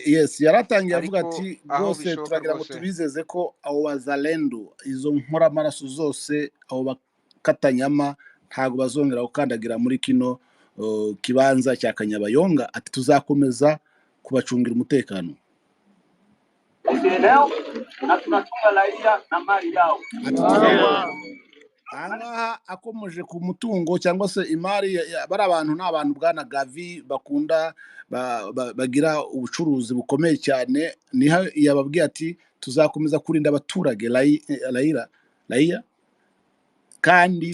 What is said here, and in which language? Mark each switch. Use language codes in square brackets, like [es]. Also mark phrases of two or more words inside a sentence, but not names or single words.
[rw] Yes, yaratangiye avuga ati rwose turagira ngo tubizeze ko abo bazalendo, izo nkoramaraso zose, abo bakatanyama ntabwo bazongera gukandagira muri kino kibanza cya Kanyabayonga. Ati tuzakomeza kubacungira umutekano. [sw] hizi eneo na tunachunga raia na mali yao. [rw] Ati tureba ahangaha akomeje ku mutungo cyangwa se imari bari abantu ni abantu bwana Gavi bakunda bagira ubucuruzi bukomeye cyane, niho yababwiye ati tuzakomeza kurinda abaturage Raia kandi